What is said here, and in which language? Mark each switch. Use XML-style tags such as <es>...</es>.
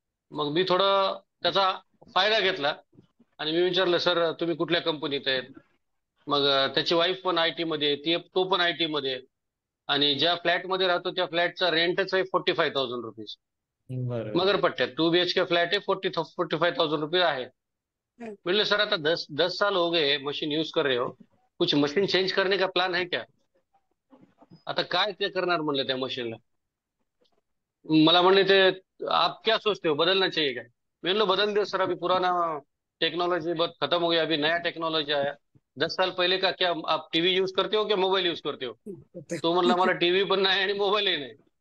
<mr>मग मी थोडं त्याचा फायदा घेतला आणि मी विचारलं सर तुम्ही कुठल्या कंपनीत आहेत? मग त्याची वाईफ पण IT मध्ये आहे, तो पण IT मध्ये आहे. आणि ज्या फ्लॅटमध्ये राहतो त्या फ्लॅटचा रेंटच आहे 45,000 रुपीज. बरोबर. मगरपट्ट्यात 2 BHK</mr> <hi>फ्लैट है,</hi> <mr>45,000 रुपये आहे. हम्म.</mr> <hi>बोले सर आता 10 साल हो गए मशीन यूज कर रहे हो, कुछ मशीन चेंज करने का प्लान है क्या?</hi> <mr>आता काय ते करणार म्हणलं त्या मशीनला. मला म्हणले ते</mr> <hi>आप क्या सोचते हो, बदलना चाहिए क्या? मैं बोला बदल दो सर, अभी पुराना टेक्नोलॉजी बहुत खत्म हो गया, अभी नया टेक्नोलॉजी आया। 10 साल पहले का क्या आप टीवी यूज करते हो क्या मोबाइल यूज करते हो?</hi> <mr>तो म्हणला मला टीव्ही पण नाही आणि मोबाईलही नाही.</mr>